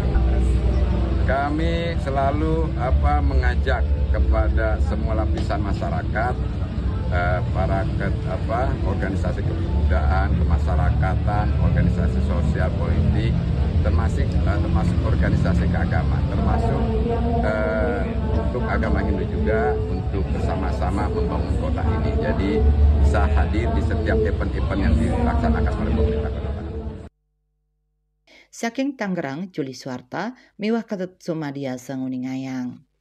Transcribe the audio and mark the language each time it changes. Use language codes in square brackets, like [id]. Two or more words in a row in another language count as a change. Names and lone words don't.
[id] Kami selalu mengajak kepada semua lapisan masyarakat, para organisasi kebudayaan, kemasyarakatan, organisasi sosial politik, termasuk organisasi keagamaan, termasuk untuk agama Hindu juga untuk bersama-sama membangun kota ini. Jadi bisa hadir di setiap event-event yang dilaksanakan oleh pemerintah kota. [ban] Saking Tangerang, Juli Suarta, miwah ketut sumadia sanguningayang.